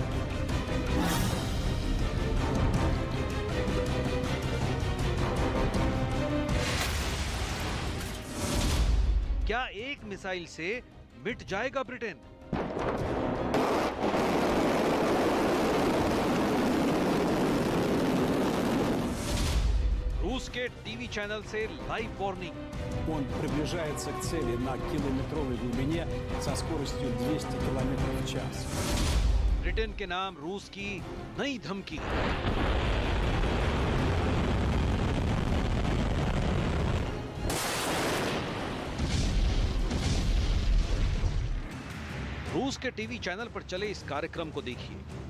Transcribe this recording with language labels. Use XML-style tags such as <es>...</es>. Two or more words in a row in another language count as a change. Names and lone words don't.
<hi>क्या एक मिसाइल से मिट जाएगा ब्रिटेन? रूस के टीवी चैनल से</hi> <en>live warning.</en> <ru>Он приближается к цели на километровой глубине со скоростью 200 км в час.</ru> <hi>ब्रिटेन के नाम रूस की नई धमकी। रूस के टीवी चैनल पर चले इस कार्यक्रम को देखिए।</hi>